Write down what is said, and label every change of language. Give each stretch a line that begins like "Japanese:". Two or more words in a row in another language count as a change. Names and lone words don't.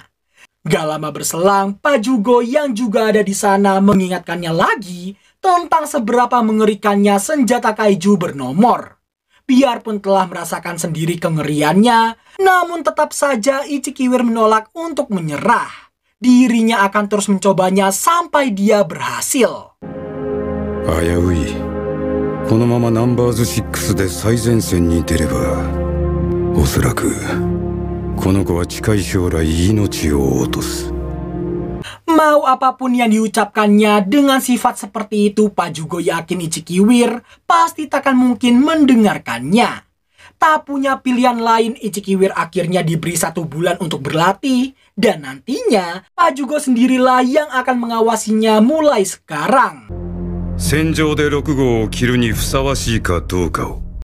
Indonesian: Gak lama berselang, Pak Jugo yang juga ada di sana mengingatkannya lagi tentang seberapa mengerikannya senjata kaiju bernomor. Biarpun telah merasakan sendiri kengeriannya, namun tetap saja Ichikiwir menolak untuk menyerah. Dirinya akan terus mencobanya sampai dia berhasil.
Japanese: Ayaui, このままナンバーズ6で最前線に出れば、おそらくこの子は近い将来命を落とす。
Indonesian: Mau apapun yang diucapkannya dengan sifat seperti itu, Pak Jugo yakin Ichikiwir pasti takkan mungkin mendengarkannya. Tak punya pilihan lain, Ichikiwir akhirnya diberi 1 bulan untuk berlatih, dan nantinya Pak Jugo sendirilah yang akan mengawasinya mulai sekarang.
Japanese: 戦場で6号を着るにふさわしいかどうかを